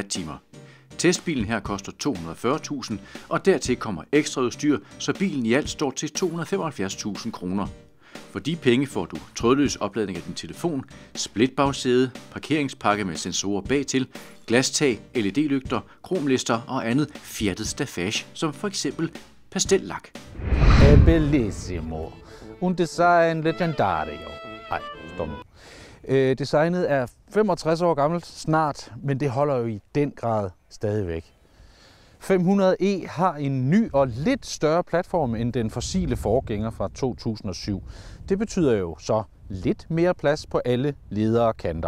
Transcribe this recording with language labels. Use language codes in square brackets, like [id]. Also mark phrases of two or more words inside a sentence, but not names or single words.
[da] Testbilen her koster 240.000, og dertil kommer ekstra udstyr, så bilen i alt står til 275.000 kroner. For de penge får du trådløs opladning af din telefon, splitbagsæde, parkeringspakke med sensorer bagtil, glastag, LED-lygter, kromlister og andet fjertet staffage, som for eksempel pastellak. [it] È bellissimo. Un design leggendario. [da] Ej, stop nu. Designet er 65 år gammelt snart, men det holder jo i den grad stadigvæk. 500e har en ny og lidt større platform end den fossile forgænger fra 2007. Det betyder jo så lidt mere plads på alle ledere og kanter.